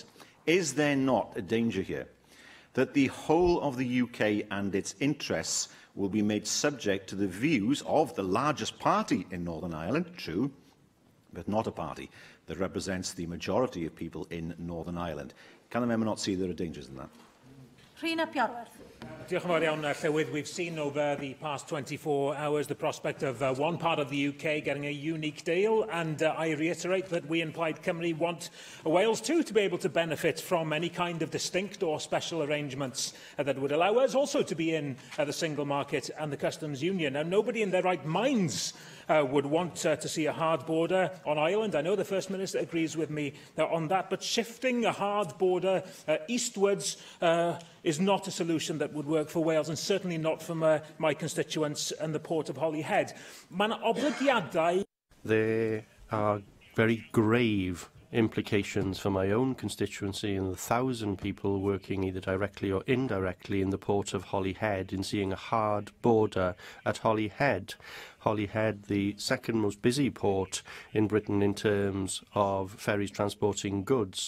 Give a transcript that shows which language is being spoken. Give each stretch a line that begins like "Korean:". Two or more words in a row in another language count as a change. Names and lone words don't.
English: Is there not a danger here that the whole of the UK and its interests will be made subject to the views of the largest party in Northern Ireland, true, but not a party that represents the majority of people in Northern Ireland? Can the member not see there are dangers in that? Rhys ap Iorwerth.
Welsh: Diolch yn fawr iawn, Llywydd.
English: We've seen over the past 24 hours the prospect of one part of the UK getting a unique deal, and I reiterate that we in Plaid Cymru want Wales too to be able to benefit from any kind of distinct or special arrangements that would allow us also to be in the single market and the customs union. Now, nobody in their right minds would want to see a hard border on Ireland. I know the First Minister agrees with me on that, but shifting a hard border eastwards is not a solution that would work for Wales, and certainly not for my constituents and the port of Holyhead.
Welsh: Mae'n oblygiadau...
English: There are very grave implications for my own constituency and the 1,000 people working either directly or indirectly in the port of Holyhead in seeing a hard border at Holyhead. Holyhead, the second most busy port in Britain in terms of ferries transporting goods.